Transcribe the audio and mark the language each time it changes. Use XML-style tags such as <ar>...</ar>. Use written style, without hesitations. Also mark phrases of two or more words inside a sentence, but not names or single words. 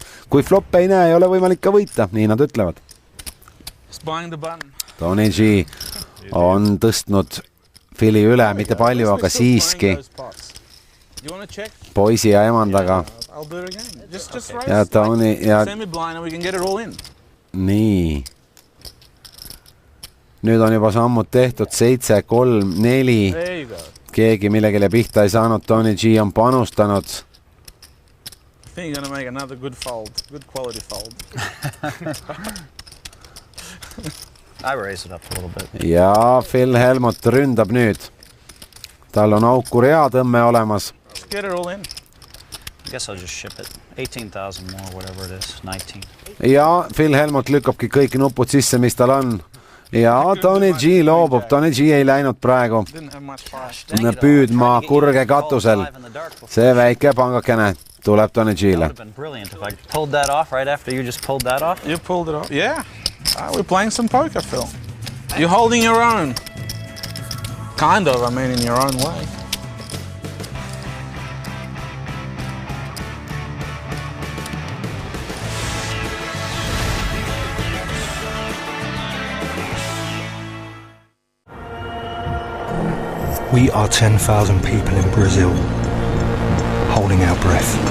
<et>Kui flop ei näe, ei ole võimalik ka võita, nii nad ütlevad. Tony G on tõstnud Phili üle, mitte palju, aga siiski poisi ja emandaga. Ja Tony ja... Nii. Nüüd on juba sammud tehtud 7, 3, 4. Keegi millegile pihta ei saanud, Tony G on panustanud.</et> <en>I think you're going to make another good fold, good quality fold. I raise it up a little bit.</en> <et>Ja Phil Hellmuth ründab nüüd. Tal on auku reatõmme olemas.</et> <en>Get it all in. I guess I'll just ship it. 18,000 more, whatever it is. 19.</en> <et>Ja Phil Hellmuth lükkabki kõik nupud sisse, mis tal on. Ja Tony G loobub. Tony G ei läinud praegu püüdma kurge katusel. See väike pangakene tuleb Tony G-le.</et> <en>That would have been brilliant if I pulled that off right after you just pulled that off. You pulled it off. Yeah. We're playing some poker, Phil. You're holding your own. Kind of, I mean, in your own way. We are 10,000 people in Brazil, holding our breath.</en>